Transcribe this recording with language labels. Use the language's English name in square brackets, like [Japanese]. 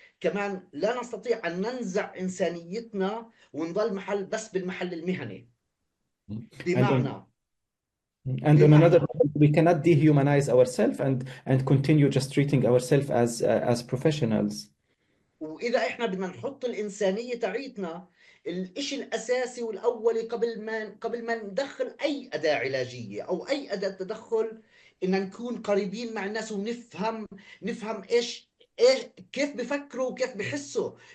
[Arabic] كمان لا نستطيع أن ننزع إنسانيتنا ونظل بس بالمحل المهني. [English] And on [Arabic] بمعنى [English] and on another level, we cannot dehumanize ourselves and continue just treating ourselves as professionals. [Arabic] وإذا إحنا بدنا نحط الإنسانية تاعيتنا الإشي الأساسي والأولي قبل ما ندخل أي أداة علاجية أو أي أداة تدخل، إن نكون قريبين مع الناس نفهم إيش كيف بفكروا وكيف بحسوا.